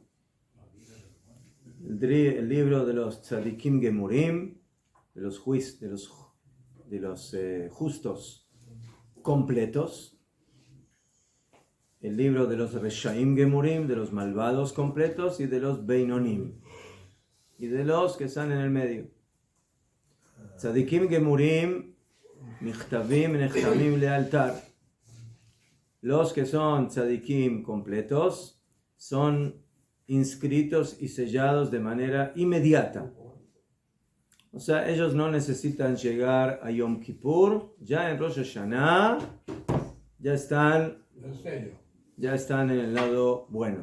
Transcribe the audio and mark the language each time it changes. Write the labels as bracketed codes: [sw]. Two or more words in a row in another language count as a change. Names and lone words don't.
[es] el libro de los [he] צדיקים גמורים, [es] de los justos completos; el libro de los [he] רשעים גמורים, [es] de los malvados completos; y de los Beinonim, y de los que están en el medio. [he] צדיקים גמורים נכתבים ונחתמים לאלתר. [es] Los que son tzadikim completos son inscritos y sellados de manera inmediata. O sea, ellos no necesitan llegar a Yom Kippur, ya en Rosh Hashanah ya están en el lado bueno.